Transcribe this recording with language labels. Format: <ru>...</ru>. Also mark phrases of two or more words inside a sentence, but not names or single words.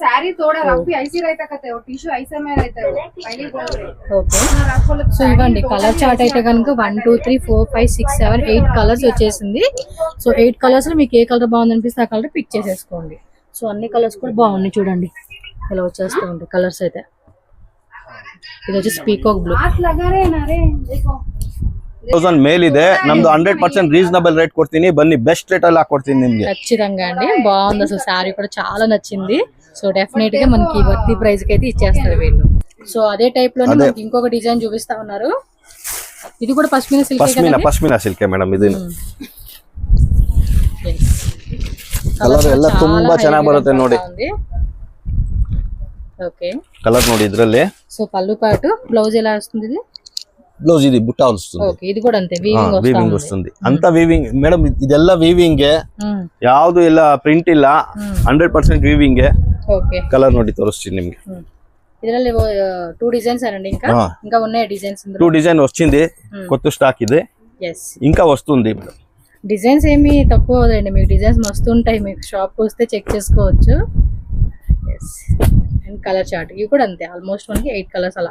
<te>ఓకే, సో ఇవ్వండి</te> <en>colour chart</en> <te>అయితే కనుక 1 2 3 4 5 6 7 8 కలర్స్ వచ్చేసింది. సో 8 కలర్స్ లో మీకు ఏ కలర్ బాగుంది అనిపిస్తే ఆ కలర్ పిక్ చేసేసుకోండి. సో అన్ని కలర్స్ కూడా బాగున్నాయి చూడండి, ఇలా వచ్చేస్తూ ఉంటాయి కలర్స్ అయితే. ఇది వచ్చి</te> <en>peacock blue.</en> <kn>1000 ಮೇಲ್ ಇದೆ ನಮ್ದು 100%</kn> <en>reasonable rate</en> <kn>ಕೊಡ್ತೀನಿ, ಬನ್ನಿ</kn> <en>best rate</en> <kn>ಅಲ್ಲಿ ಹಾಕೊಡ್ತೀನಿ ನಿಮ್ಗೆ.</kn> <te>ఖచ్చితంగా అండి, బాగుంది అసలు శారీ కూడా చాలా నచ్చింది. సో డెఫినెట్ గా మనకి</te> <en>worthy price</en> <te>కి అయితే ఇచ్చేస్తారు వీళ్ళు. సో అదే టైప్ లోనే మనకి ఇంకొక డిజైన్ చూపిస్తా ఉన్నారు. ఇది కూడా పష్మినా సిల్క్.</te> <kn>ಪಶ್ಮಿನಾ ಸಿಲ್ಕ್ ಮೇಡಮ್. ಇದು ಕಲರ್ ಎಲ್ಲ ತುಂಬಾ ಚೆನ್ನಾಗಿ ಬರುತ್ತೆ ನೋಡಿ.</kn> <te>ఓకే,</te> <kn>కలర్ ನೋಡಿ ఇద్ರಲ್ಲಿ.</kn> <te>సో పళ్ళు పాటు బ్లౌజ్ ఎలా వస్తుంది? ఇది బ్లౌజ్ ఇది బుట్ట వస్తుంది. ఓకే, ఇది కూడా అంతే వీవింగ్ వస్తుంది. అంతా వీవింగ్ మేడం,</te> <kn>ಇದೆಲ್ಲ వీవింగ్, ಯಾವುದು ಇಲ್ಲ ಪ್ರಿಂಟ್ ಇಲ್ಲ, 100% వీవింగ్.</kn> <te>ఓకే,</te> <kn>కలర్ ನೋಡಿ ತೋರಿಸ್ತೀನಿ ನಿಮಗೆ.</kn> <te>ಇದರಲ್ಲಿ 2 డిజైన్స్ అండి, ఇంకా ఉన్నాయి డిజైన్స్. 2 డిజైన్ వచ్చింది, కొత్త స్టాక్ ఇది. ఇంకా వస్తుంది. డిజైన్స్ ఏమి తక్కువ అవుతాయండి, మీకు డిజైన్స్ మస్తు ఉంటాయి, మీకు షాప్ వస్తే చెక్ చేసుకోవచ్చు. అండ్</te> <en>colour chart</en> <te>ఇవి కూడా అంతే, ఆల్మోస్ట్ మనకి 8 కలర్స్ అలా</te>